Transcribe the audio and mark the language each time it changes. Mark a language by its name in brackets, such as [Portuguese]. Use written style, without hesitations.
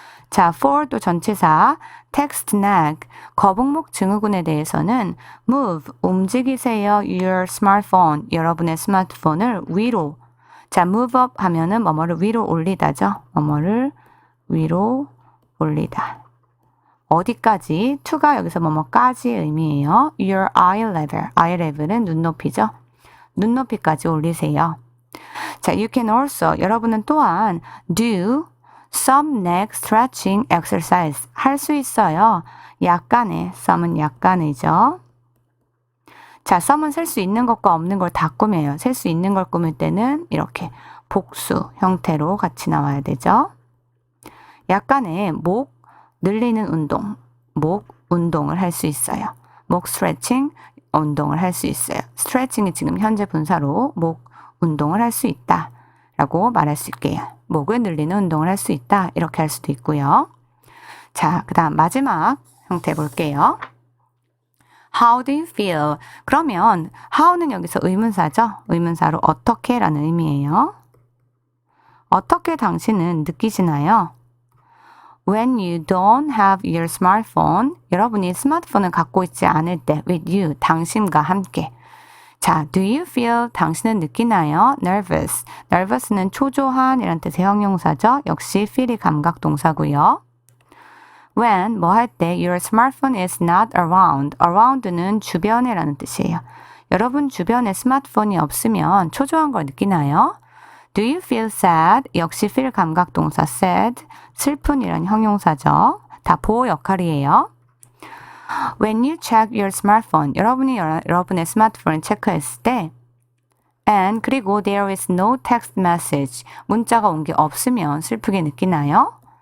[Korean] 자, for 또 전치사 [English] text neck, [Korean] 거북목 증후군에 대해서는 move, 움직이세요 [English] your smartphone, [Korean] 여러분의 스마트폰을 위로. 자, [English] move up [Korean] 하면은 뭐뭐를 위로 올리다죠. 뭐뭐를 위로 올리다. 어디까지? to가 여기서 뭐뭐까지의 의미예요. [English] your eye level. [Korean] eye level은 눈높이죠. 눈높이까지 올리세요. [English] 자, you can also, [Korean] 여러분은 또한 [English] do some neck stretching exercise. [Korean] 할 수 있어요. 약간의, some은 약간이죠. 자, some은 셀 수 있는 것과 없는 걸 다 꾸며요. 셀 수 있는 걸 꾸밀 때는 이렇게 복수 형태로 같이 나와야 되죠. 약간의 목 늘리는 운동, 목 운동을 할 수 있어요. 목 스트레칭 운동을 할 수 있어요. 스트레칭이 지금 현재 분사로 목 운동을 할 수 있다 라고 말할 수 있게요. 목을 늘리는 운동을 할 수 있다 이렇게 할 수도 있고요. 자, 그 다음 마지막 형태 볼게요. [English] How do you feel? [Korean] 그러면 how는 여기서 의문사죠. 의문사로 어떻게 라는 의미예요. 어떻게 당신은 느끼시나요? [English] When you don't have your smartphone, [Korean] 여러분이 스마트폰을 갖고 있지 않을 때 [English] with you, [Korean] 당신과 함께. [English] 자, do you feel, [Korean] 당신은 느끼나요? [English] nervous. [Korean] nervous는 초조한 이란 뜻의 형용사죠. 역시 feel이 감각 동사고요. [English] When, [Korean] 뭐 할 때 [English] your smartphone is not around. [Korean] around는 주변에 라는 뜻이에요. 여러분 주변에 스마트폰이 없으면 초조한 걸 느끼나요? [English] Do you feel sad? [Korean] 역시 feel 감각 동사 sad, 슬픈이란 형용사죠. 다 보호 역할이에요. [English] When you check your smartphone, [Korean] 여러분이 여러분의 스마트폰을 체크했을 때 and 그리고 [English] there is no text message, [Korean] 문자가 온 게 없으면 슬프게 느끼나요?